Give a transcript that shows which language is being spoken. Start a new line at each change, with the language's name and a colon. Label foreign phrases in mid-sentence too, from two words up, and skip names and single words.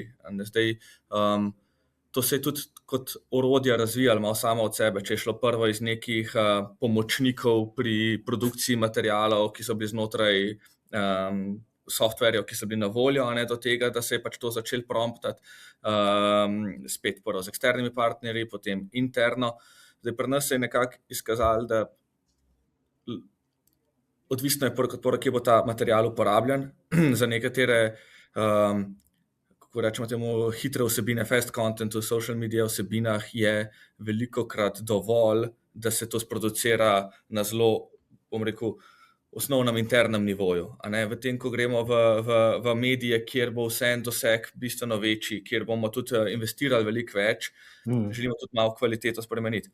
Slovenian: Zdaj, to se je tudi kot orodja razvijalo malo samo od sebe, če je šlo prvo iz nekih pomočnikov pri produkciji materialov, ki so bili znotraj softverjev, ki so bili na voljo, do tega, da se je pač to začel promptati, spet prvo z eksternimi partnerji, potem interno. Zdaj, pri nas se je nekako izkazalo, da odvisno je kje bo ta material uporabljen. Za nekatere, kako rečemo temu, hitre vsebine,
English: fast content
Slovenian: v
English: social media
Slovenian: vsebinah je velikokrat dovolj, da se to sproducira na zelo, bom rekel, osnovnem internem nivoju. V tem, ko gremo v medije, kjer bo vse en doseg bistveno večji, kjer bomo tudi investirali veliko več, želimo tudi malo kvaliteto spremeniti.